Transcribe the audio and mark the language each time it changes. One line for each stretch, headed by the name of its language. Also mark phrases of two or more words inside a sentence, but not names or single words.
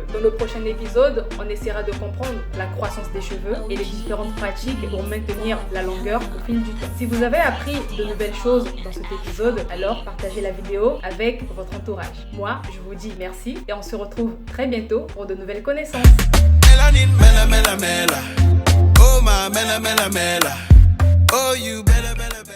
French: Dans le prochain épisode, on essaiera de comprendre la croissance des cheveux et les différentes pratiques pour maintenir la longueur au fil du temps. Si vous avez appris de nouvelles choses dans cet épisode, alors partagez la vidéo avec votre entourage. Moi, je vous dis merci et on se retrouve très bientôt pour de nouvelles connaissances.
English: Melanin, mela, mela, mela. Oh, my mela, mela, mela. Oh, you better, better.